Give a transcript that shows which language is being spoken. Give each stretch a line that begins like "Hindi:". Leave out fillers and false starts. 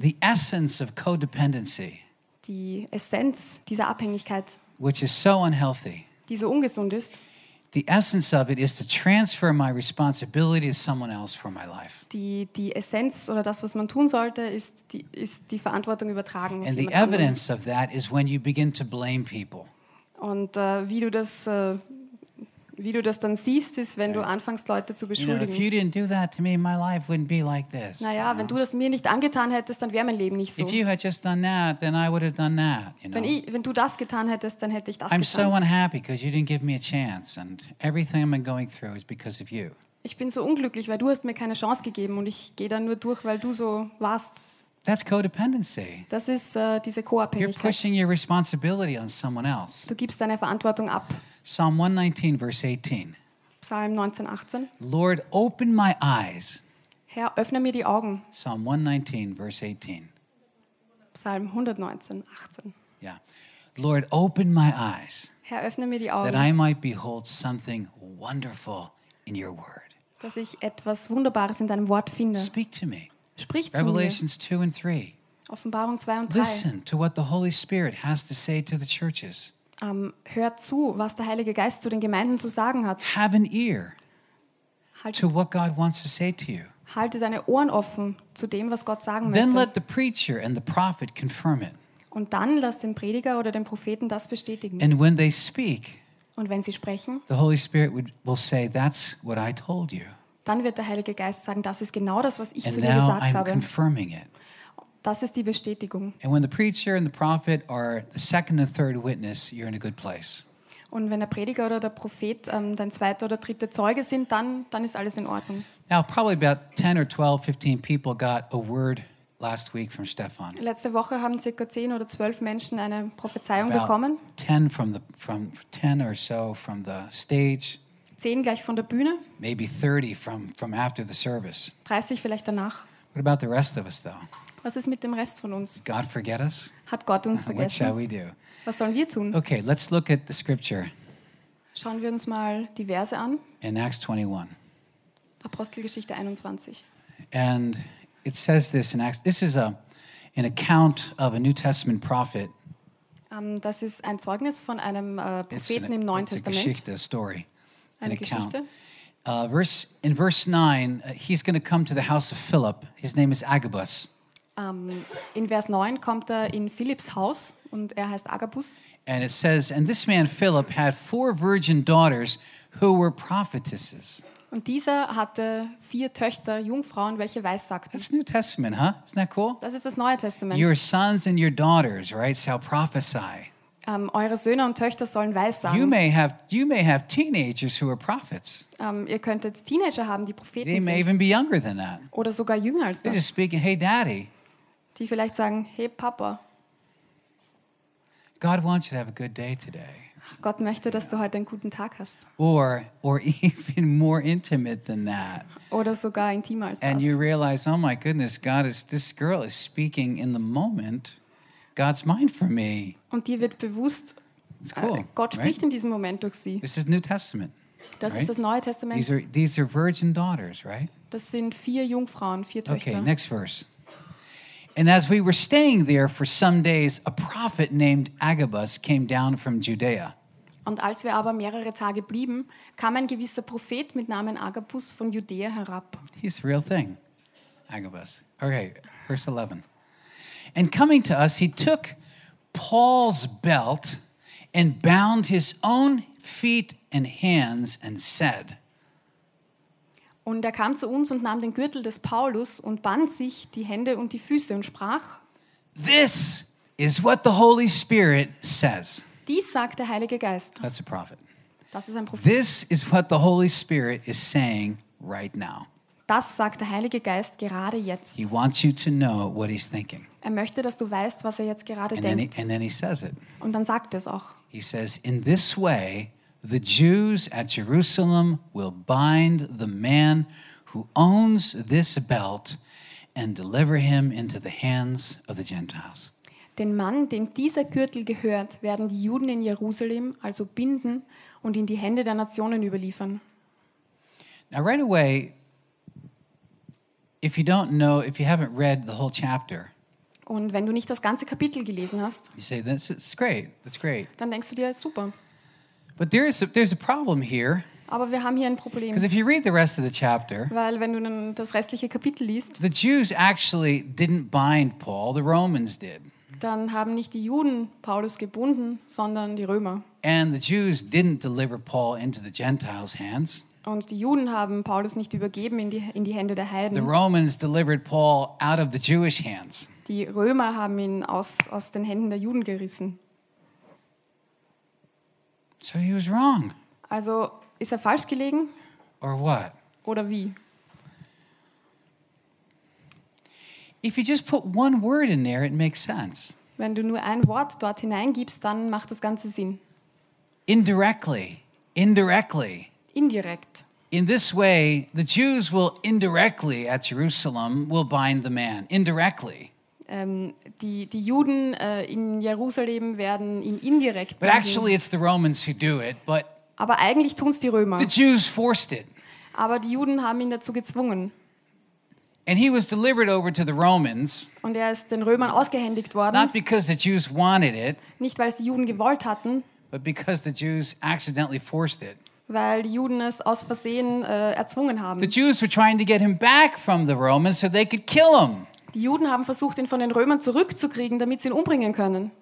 English: The essence of codependency.
German: Die Essenz dieser Abhängigkeit.
English: Which is so unhealthy.
German: Die so ungesund ist.
English: The essence of it is to transfer my responsibility to someone else for my life.
German: Die Essenz oder das, was man tun sollte, ist die Verantwortung übertragen.
English: And the evidence of that is when you begin to blame people.
German: Und wie du das dann siehst, ist, wenn du anfängst, Leute zu beschuldigen.
English: You know, if you didn't do that to me, my life wouldn't be like this.
German: Naja, wenn du das mir nicht angetan hättest, dann wäre mein Leben nicht so.
English: If you had just done that, then I would have done that. You know.
German: Wenn du das getan hättest, dann hätte ich das
English: I'm
German: getan.
English: So unhappy because you didn't give me a chance, and everything I'm going through is because of you.
German: Ich bin so unglücklich, weil du hast mir keine Chance gegeben, und ich gehe dann nur durch, weil du so warst.
English: That's codependency.
German: Das ist diese Co-Abhängigkeit.
English: You're pushing your responsibility on someone else.
German: Du gibst deine Verantwortung ab.
English: Psalm 119, verse 18.
German: Psalm 19, 18.
English: Lord, open my eyes.
German: Herr, öffne mir die Augen.
English: Psalm 119, verse 18.
German: Psalm 119, 18.
English: Yeah. Lord, open my eyes.
German: Herr, öffne mir die Augen.
English: That I might behold something wonderful in your word.
German: Dass ich etwas Wunderbares in deinem Wort finde.
English: Speak to me.
German: Sprich
English: Revelations
German: zu mir.
English: 2 and 3.
German: Offenbarung 2 und 3.
English: Listen to what the Holy Spirit has to say to the churches.
German: Hör zu, was der Heilige Geist zu den Gemeinden zu sagen hat.
English: Have an ear to what God wants to say to you.
German: Halte deine Ohren offen zu dem, was Gott sagen
English: Then
German: möchte.
English: Then let the preacher and the prophet confirm it.
German: Und dann lass den Prediger oder den Propheten das bestätigen.
English: And when they speak,
German: und wenn sie sprechen,
English: the Holy Spirit will say, "That's what I told you."
German: Dann wird der Heilige Geist sagen, das ist genau das, was ich zu dir gesagt habe. Das ist die Bestätigung.
English: And when the preacher and the prophet are the second and third witness, you're in a good place.
German: Und wenn der Prediger oder der Prophet dein zweiter oder dritter Zeuge sind, dann ist alles in Ordnung.
English: Now probably about 10 or 12, 15 people got a word last week from Stefan.
German: Letzte Woche haben circa 10 oder 12 Menschen eine Prophezeiung bekommen.
English: 10 or so from the stage.
German: 10 gleich von der Bühne.
English: Maybe 30 from after the service.
German: 30 vielleicht danach.
English: What about the rest of us though?
German: Was ist mit dem Rest von uns?
English: God forget us?
German: Hat Gott uns vergessen?
English: What shall we do?
German: Was sollen wir tun?
English: Okay, let's look at the scripture.
German: Schauen wir uns mal die Verse an.
English: In Acts 21.
German: Apostelgeschichte 21.
English: And it says this in Acts. This is an account of a New Testament prophet.
German: Das ist ein Zeugnis von einem Propheten im Neuen Testament.
English: Geschichte, a story,
German: eine Geschichte.
English: Verse 9, he's going to come to the house of Philip. His name is Agabus.
German: In Vers 9 kommt er in Philipps Haus und er heißt Agabus.
English: And it says, and this man Philip had 4 virgin daughters who were prophetesses.
German: Und dieser hatte 4 Töchter, Jungfrauen, welche weissagten.
English: That's New Testament, huh? Isn't that cool?
German: Das ist das Neue Testament.
English: Your sons and your daughters, right, shall prophesy.
German: Eure Söhne und Töchter sollen weissagen.
English: You may have teenagers who are prophets.
German: Ihr könntet Teenager haben, die Propheten sind.
English: They may even be younger than that.
German: Oder sogar jünger als
English: They're
German: das.
English: Just speaking, hey, daddy.
German: Die vielleicht sagen, hey, Papa.
English: God wants you to have a good day today.
German: Gott möchte, dass du heute einen guten Tag hast.
English: Or even more intimate than that.
German: Oder sogar intimer als
English: And
German: das.
English: And you realize, oh my goodness, God is this girl is speaking in the moment. God's mind for me.
German: Und dir wird bewusst,
English: It's cool,
German: Gott spricht
English: right?
German: in diesem Moment durch sie.
English: This is New Testament.
German: Das
English: right?
German: ist das Neue Testament.
English: These are virgin daughters, right?
German: Das sind 4 Jungfrauen, 4 Töchter.
English: Okay, next verse. And as we were staying there for some days, a prophet named Agabus came down from Judea.
German: Und als wir aber mehrere Tage blieben, kam ein gewisser Prophet mit Namen Agabus von Judäa herab.
English: He's a real thing, Agabus. Okay, verse 11. And coming to us, he took Paul's belt and bound his own feet and hands and said.
German: Und er kam zu uns und nahm den Gürtel des Paulus und band sich die Hände und die Füße und sprach.
English: This is what the Holy Spirit says.
German: Dies sagt der Heilige Geist.
English: That's a prophet.
German: Das ist ein Prophet.
English: This is what the Holy Spirit is saying right now.
German: Das sagt der Heilige Geist gerade jetzt.
English: He wants you to know what he's thinking.
German: Er möchte, dass du weißt, was er jetzt gerade
English: and
German: denkt.
English: And then he says it.
German: Und dann sagt er es auch.
English: He says, in this way, the Jews at Jerusalem will bind the man who owns this belt and deliver him into the hands of the Gentiles.
German: Den Mann, dem dieser Gürtel gehört, werden die Juden in Jerusalem also binden und in die Hände der Nationen überliefern.
English: Now right away, if you don't know, if you haven't read the whole chapter,
German: und wenn du nicht das ganze Kapitel gelesen hast,
English: you say, that's great.
German: Dann denkst du dir, super.
English: But there's a problem here.
German: Aber wir haben hier ein Problem.
English: Because if you read the rest of the chapter,
German: weil wenn du dann das restliche Kapitel liest,
English: the Jews actually didn't bind Paul, the Romans did.
German: Dann haben nicht die Juden Paulus gebunden, sondern die Römer.
English: And the Jews didn't deliver Paul into the Gentiles' hands.
German: Und die Juden haben Paulus nicht übergeben in die Hände der Heiden.
English: The Romans delivered Paul out of the Jewish hands.
German: Die Römer haben ihn aus den Händen der Juden gerissen.
English: So he was wrong.
German: Also ist er falsch gelegen?
English: Or what?
German: Oder wie?
English: If you just put one word in there, it makes sense.
German: Wenn du nur ein Wort dort hineingibst, dann macht das Ganze Sinn.
English: Indirectly.
German: Indirekt.
English: In this way, the Jews will indirectly at Jerusalem will bind the man. Indirectly.
German: Die Juden in Jerusalem werden ihn indirekt binden.
English: But actually it's the Romans who do it, but
German: aber eigentlich tun's die Römer.
English: The Jews forced it.
German: Aber die Juden haben ihn dazu gezwungen.
English: And he was delivered over to the Romans.
German: Und er ist den Römern ausgehändigt worden.
English: Not because the Jews wanted it.
German: Nicht weil es die Juden gewollt hatten.
English: But because the Jews accidentally forced it.
German: Weil die Juden es aus Versehen erzwungen haben.
English: The Jews were trying to get him back from the Romans so they could kill him.
German: Die Juden haben versucht, ihn von den Römern zurückzukriegen, damit sie ihn umbringen können.